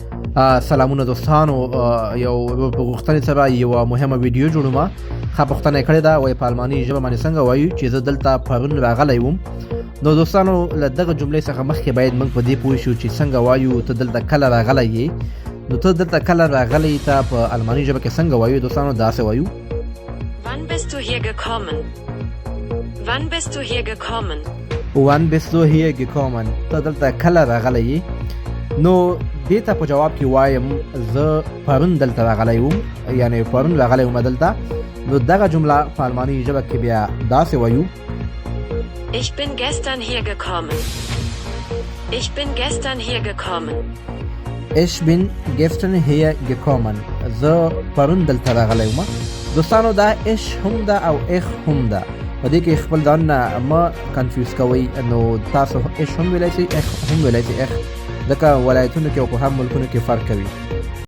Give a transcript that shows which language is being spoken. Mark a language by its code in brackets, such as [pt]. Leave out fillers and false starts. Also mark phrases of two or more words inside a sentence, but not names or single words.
[ps] سلامونه دوستانو، یو په غوښتنې سره یو مهمه ویډیو جوړوم. ښه پوښتنه یې کړې ده، وایي په الماني ژبه باندې څنګه وایو چې زه دلته پرون راغلی وم. نو دوستانو له دغه جملې څخه مخکې باید موږ په دې پوه شو چې څنګه وایو ته دلته کله راغلی یې. نو ته دلته کله راغلی ته په الماني ژبه کې څنګه وایو دوستانو؟ داسې وایو [de] Wann bist du hier gekommen? Wann bist du hier gekommen? Wann bist du hier gekommen؟ [ps] ته دلته کله راغلی یې. نو دې ته په جواب کې وایم زه پرون دلته راغلی وم، یعنې پرون راغلی وم دلته. نو دغه جمله په الماني ژبه کې بیا داسې وایو [de] Ich bin gestern hier gekommen. Ich bin gestern hier gekommen. Ich bin gestern hier gekommen. [ps] زه پرون دلته راغلی وم. دوستانو دا اش هم ده او اخ هم ده، په دې کې خپل ځان مه کنفیوز کوئ. نو تاسو اش هم ویلی شئ، اخ هم ویلی شئ. اخ ځکه ولایتونو کې او په هم ملکونو کې فرق کوي.